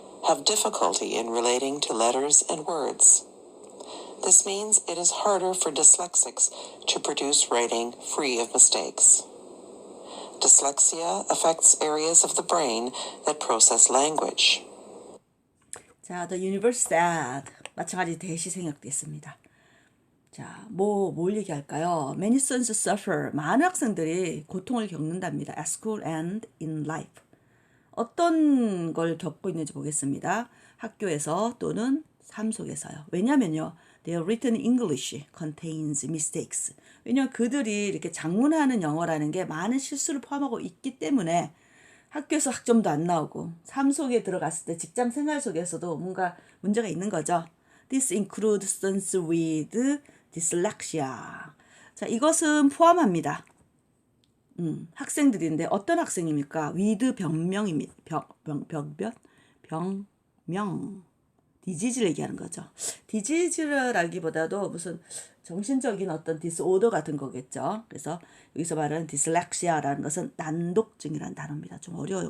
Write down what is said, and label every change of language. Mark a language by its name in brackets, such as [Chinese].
[English] have difficulty in relating to letters and words. This means it is harder for dyslexics to produce writing free of mistakes. Dyslexia affects areas of the brain that process language. 자, the universe said. [Korean] 마찬가지 대시 생략됐습니다. 자, 뭘 얘기할까요? [English] Many students suffer. [Korean] 많은 학생들이 고통을 겪는답니다. [English] At school and in life. [Korean] 어떤 걸 겪고 있는지 보겠습니다. 학교에서 또는 삶 속에서요. 왜냐면요. [English] Their written English contains mistakes. [Korean] 왜냐면 그들이 이렇게 작문하는 영어라는 게 많은 실수를 포함하고 있기 때문에 학교에서 학점도 안 나오고 삶 속에 들어갔을 때 직장 생활 속에서도 뭔가 문제가 있는 거죠. [English] This includes students with dyslexia. [Korean] 자, 이것은 포함합니다. 학생들인데 어떤 학생입니까? with 병명입니다. 병명. 디지즈를 얘기하는 거죠. 디지즈라기보다도 무슨 정신적인 어떤 디스오더 같은 거겠죠. 그래서 여기서 말하는 디슬렉시아라는 것은 난독증이라는 단어입니다. 좀 어려워요.